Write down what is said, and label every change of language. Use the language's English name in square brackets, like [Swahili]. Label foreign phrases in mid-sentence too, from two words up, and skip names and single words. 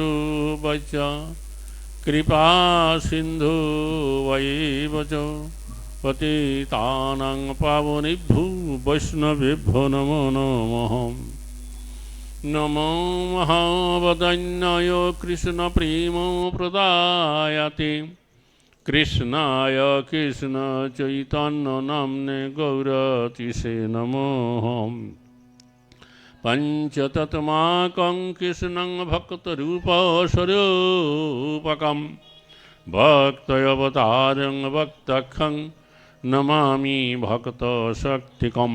[Sanskrit] वंशाकल्पतरुभ्यश्च कृपा सिन्धुवैव च পতিতানাং পাবনেভ্যো বৈষ্ণবেভ্যো নমো নমঃ। নমো মহাবদান্যায় কৃষ্ণ প্রেম প্রদায়তে কৃষ্ণায় কৃষ্ণ চৈতন্য নাম্নে গৌরতিষে নমঃ। পঞ্চতত্মাকং কৃষ্ণং ভক্তরূপস্বরূপকং ভক্তয়বতারং ভক্তখং নমামি ভক্তশক্তিকম।